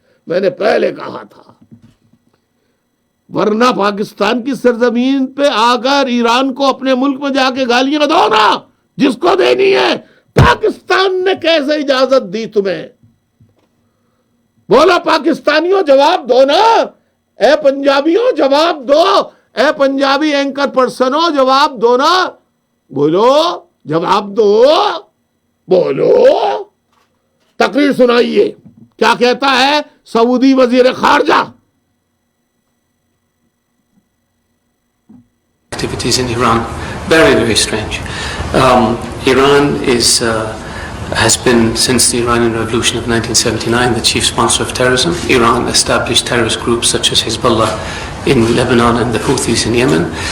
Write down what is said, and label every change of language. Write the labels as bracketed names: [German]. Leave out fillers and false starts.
[Urdu] میں نے پہلے کہا تھا. ورنہ پاکستان کی سرزمین پہ آ کر ایران کو اپنے ملک میں جا کے گالیاں دو نا، جس کو دینی ہے. پاکستان نے کیسے اجازت دی تمہیں؟ بولا پاکستانیوں جواب دو نا. اے پنجابیوں جواب دو. اے پنجابی اینکر پرسنوں جواب دو نا. بولو جواب دو. بولو. تقریر سنائیے کیا کہتا ہے سعودی وزیر خارجہ. [English] Activities in Iran, very, very strange. Iran has been, since the Iranian Revolution of 1979, the chief sponsor of terrorism. Iran established terrorist groups such as Hezbollah in Lebanon and the Houthis in Yemen.